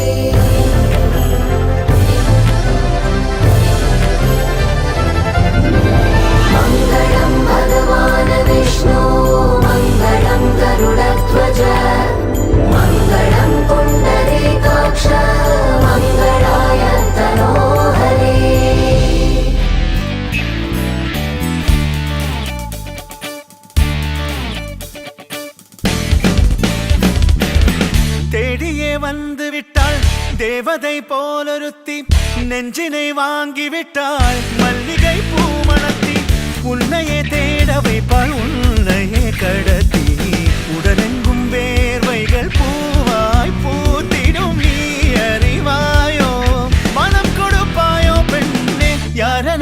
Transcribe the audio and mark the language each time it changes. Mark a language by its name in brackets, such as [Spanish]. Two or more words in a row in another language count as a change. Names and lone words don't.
[Sanskrit] मङ्गलं भगवान् विष्णु मङ्गलं गरुडध्वज मङ्गलं पुण्डरीकाक्ष मङ्गलाय तनोहरे [Tamil] தேடியே வந்து விட்டாள் தேவதை போலொருத்தி நெஞ்சினை வாங்கி விட்டாள் மல்லிகை பூமணத்தி உன்னையே தேட வைப்பாள் உன்னையே கடத்தி உடலெங்கும் வேர்வைகள் பூவாய் பூத்திடும் நீ அறிவாயோ மனம் கொடுப்பாயோ பெண்ணே யாரென